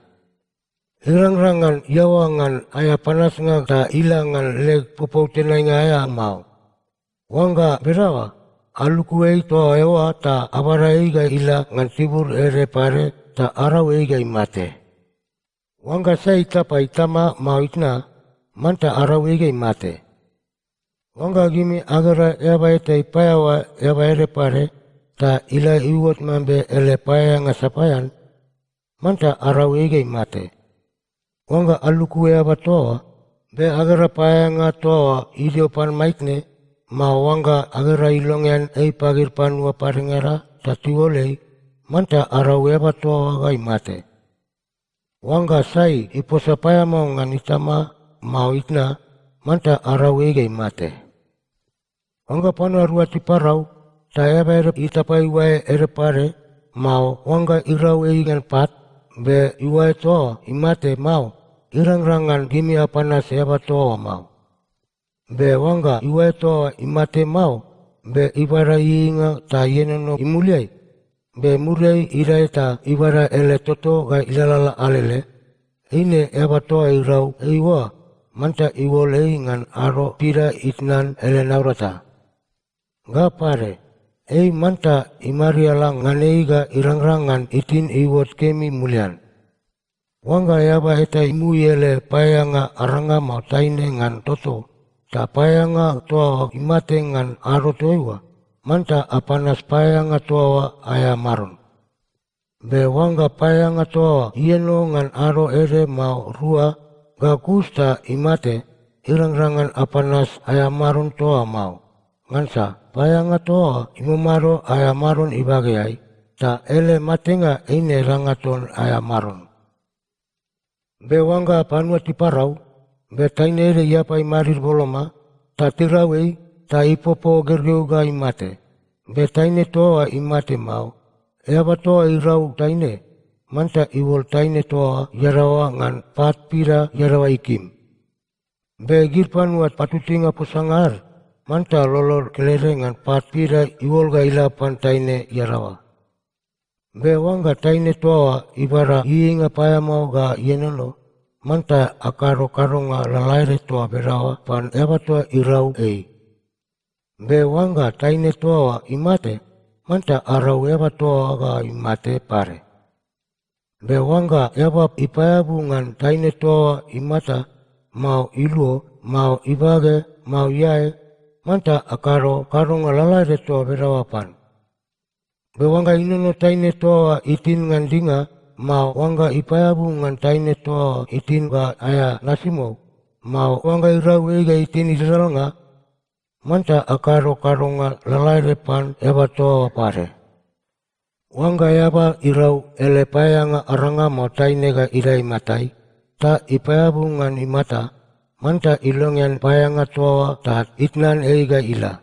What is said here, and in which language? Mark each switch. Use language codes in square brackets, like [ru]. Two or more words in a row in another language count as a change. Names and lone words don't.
[ggt] Irang-rangan yawangan aya panas nga ta ilangan leg popau tenai nga aya mau. Wanga berawa aluku ei toa ewa ta abara eiga ila ngan tibur ere pare ta arau eiga imate. Wanga sai tapa itama mau itna manta arau eiga imate. Wanga gimi agara eba eta ipayawa eba ere pare ta ila iwot mambe ele paya nga sapayan manta arau eiga imate. Wanga aluku eba toa be agara paya nga toa idio pan maitne ma wanga agara ilongan ei pagir panua parengera ta tiwolei manta arau eba toa ga imate. Wanga sai iposa paya mau ngan itama mau itna manta arau eiga imate. Wanga panua rua tiparau ta eba ere itapai wae ere pare mau wanga irau eigan pat be iwae toa imate mau. Irang-rangan gimi apanas eba toa mau. Be wanga iwae toa imate mau. Be ibara iinga ta yenono imuliai. Be murei irai ta ibara ele toto ga ilalala alele. Ine eba toa irau eiwa. Manta iwolei ngan aro pira itnan ele naurata. Ga pare. Ei manta imariala ngan eiga irang-rangan itin iwot kemi mulian. Wanga yaba eta imui ele payanga aranga mau taine ngan toto. Ta payanga toa imate ngan aro toiwa. Manta apanas payanga toa aya maron. Be wanga payanga toa ieno ngan aro ere mau rua. Ga kusta imate irang-rangan apanas aya maron toa mau. Ngansa payanga toa imamaro aya maron ibageai. Ta ele matenga ine rangaton aya maron. Be wanga panua tiparau, be taine ere iapai marir boloma, ta tirawei, ta ipopo gergeu ga imate. Be taine toa imate mau, eaba toa irau taine, manta iwol taine toa yarawa ngan pat pira yarawa ikim. Be gir panua patutinga pusangar, manta lolor kelere ngan pat pira iwol ga ilapan taine yarawa. Be wanga taine toa ibara iinga paya mau ga yenono, manta akaro karonga lalaire toa berawa pan eba toa irau ei. Be wanga taine toa imate, manta arau eba toa ga imate pare. Be wanga eba ipayabu ngan taine toa imata, mau iluo, mau ibage, mau yae, manta akaro karonga lalaire toa berawa pan. Be wanga inono taine toa itin ngan dinga, mau wanga ipayabu ngan taine toa itin ga aya nasimo, mau wanga irau eiga itin iralanga, manta akaro karonga lalaire pan eba toa pare. Wanga yaba irau ele payanga aranga mau taine ga irai matai, ta ipayabu ngan imata, manta ilongen payanga toa tat itnan eiga ila.